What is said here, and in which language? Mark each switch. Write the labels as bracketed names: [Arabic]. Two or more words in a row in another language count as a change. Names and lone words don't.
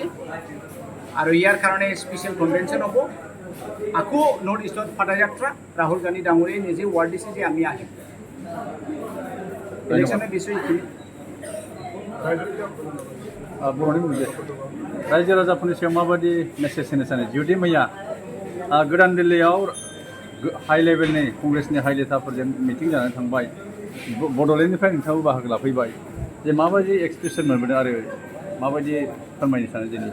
[Assamese] আৰু ইয়াৰ কাৰণে [English] special convention [Assamese] হ'ব. আকৌ নৰ্থ ইষ্টত পদযাত্ৰা, ৰাহুল গান্ধী ডাঙৰীয়াই নিজে ৱাৰ্ড দিছে যে আমি আহিম. ইলেকশ্যনৰ বিষয়ে এইখিনি. [Bodo] रायजो राजाफोरनि सायाव माबायदि मेसेज होनो सानो? जुदि मैया गोदान दिल्लीयाव [English] high levelni [Bodo] कंग्रेसनि हाई नेताफोरजों मिटिं जानानै थांबाय, बड'लेण्डनिफ्राय नोंथाङाबो बाहागो लाफैबाय जे माबायदि एक्सप्रेसन मोनबोदों आरो माबायदि फोरमायनो सानो दिनै